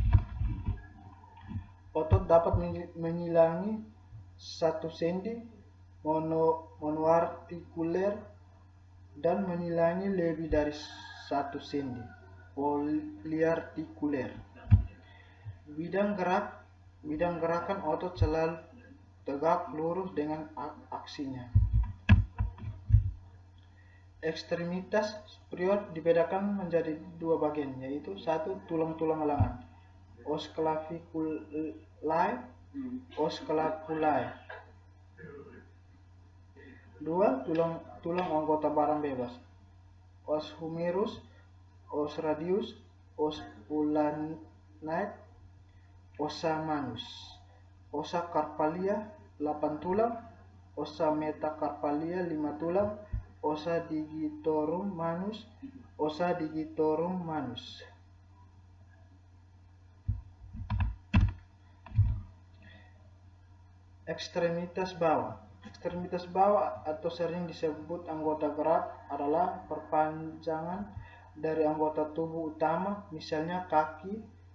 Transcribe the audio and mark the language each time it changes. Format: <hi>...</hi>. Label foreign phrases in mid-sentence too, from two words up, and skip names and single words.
<id>Otot dapat menyilangi satu sendi monoartikuler dan menyilangi lebih dari satu sendi poliartikuler. Bidang gerakan otot tegak lurus dengan aksinya. Ekstremitas superior dibedakan menjadi dua bagian, yaitu satu tulang-tulang lengan,</id> <la>os claviculae, os scapulae.</la> <id>Dua, tulang anggota barang bebas,</id> <la>os humerus, os radius, os ulnae, ossa manus, ossa carpalia 8 tulang, ossa metacarpalia 5 tulang, ossa digitorum manus, ossa digitorum manus.</la> <id>Ekstremitas bawah. Ekstremitas bawah atau sering disebut anggota gerak adalah perpanjangan dari anggota tubuh utama, misalnya kaki</id>